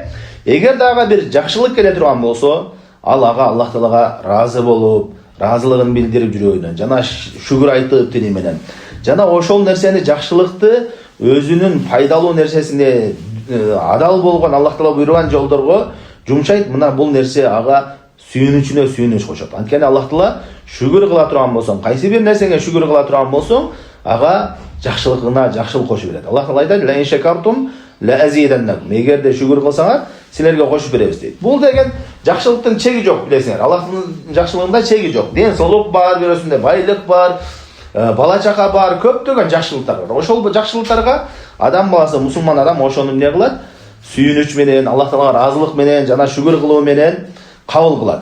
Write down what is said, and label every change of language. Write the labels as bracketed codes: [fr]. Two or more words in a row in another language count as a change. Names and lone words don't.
[ky] Эгер дагы бир жакшылык келе турган болсо, ал Аллах Таалага разы болуп, разылыгын билдирип жүрөгүнөн, жана шүгүр айтып тили менен, жана ошол нерсени, жакшылыкты өзүнүн пайдалуу нерсесине адал болгон Аллах Таала буйруган жолдорго жумшайт. Мына бул нерсе ага сүйүнүчүнө сүйүнүч кошот. Анткени Аллах Таала шүгүр кыла турган болсоң, кайсы бир нерсеге шүгүр кыла турган болсоң, ага жакшылыгына жакшылык кошуп берет. Аллах Таала айтат: [ar] "لئن شكرتم لأزيدنكم." [ky] Эгерде шүгүр кылсаңар, силерге кошуп беребиз дейт. Бул деген жакшылыктын чеги жок, билесиңер. Аллахтын жакшылыгында чеги жок. Ден соолук бар, бирөөсүндө байлык бар, бала чака бар, көптөгөн жакшылыктар бар. Ошол жакшылыктарга адам баласы, мусулман адам ошону эмне кылат? Сүйүнүч менен, Аллах Таалага разылык менен жана шүгүр кылуу менен кабыл кылат.